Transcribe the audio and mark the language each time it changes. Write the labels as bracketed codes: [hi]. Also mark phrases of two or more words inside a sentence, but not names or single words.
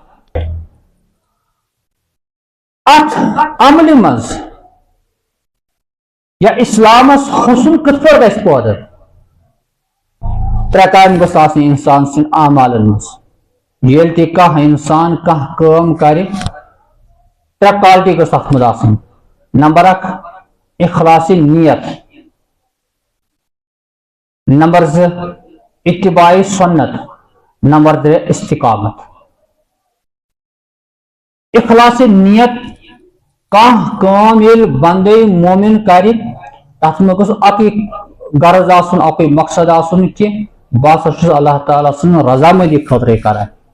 [ks] اتھ عملہِ منٛز یا اسلامس حسن کِتھ پٲٹھۍ گژھِ پٲدٕ 3 کامہِ گٔژھ آسٕنۍ انسان سٕنٛدۍ اعمالن منٛز ییٚلہِ تہِ کانٛہہ انسان کانٛہہ کٲم کرِ 3 کالٹی گٔژھ اتھ منٛز آسٕنۍ نمبر 1 اخلاص نیت نمبر 2 اتباع سنت نمبر 3 استقامت اخلاص نیت کانٛہہ کٲم ییٚلہِ بندے مومن کرِ تتھ منٛز گوٚژھ اکُے غرض آسُن اکُے مقصد آسُن کہ بہٕ ہسا چھُس اللہ تعالیٰ سٕنٛز رضامندی خٲطرے کران